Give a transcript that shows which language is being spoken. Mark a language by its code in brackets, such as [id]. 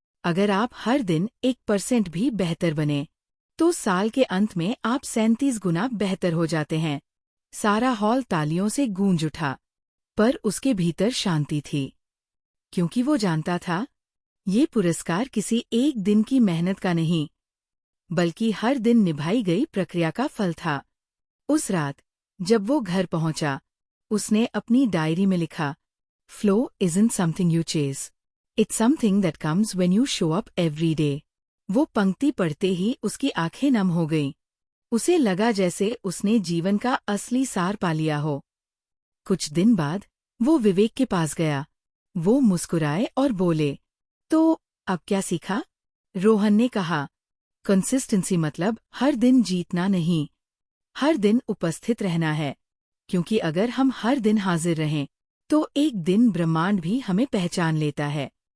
[hi] अगर आप हर दिन 1% भी बेहतर बने, तो साल के अंत में आप 37 गुना बेहतर हो जाते हैं। सारा हॉल तालियों से गूंज उठा, पर उसके भीतर शांति थी, क्योंकि वो जानता था ये पुरस्कार किसी एक दिन की मेहनत का नहीं, बल्कि हर दिन निभाई गई प्रक्रिया का फल था। उस रात जब वो घर पहुंचा, उसने अपनी डायरी में लिखा, [en] Flow isn't something you chase, it's something that comes when you show up every day। [hi] वो पंक्ति पढ़ते ही उसकी आंखें नम हो गईं। उसे लगा जैसे उसने जीवन का असली सार पा लिया हो। कुछ दिन बाद वो विवेक के पास गया। वो मुस्कुराए और बोले, तो अब क्या सीखा? रोहन ने कहा, कंसिस्टेंसी मतलब हर दिन जीतना नहीं, हर दिन उपस्थित रहना है, क्योंकि अगर हम हर दिन हाजिर रहें, तो एक दिन ब्रह्मांड भी हमें पहचान लेता है।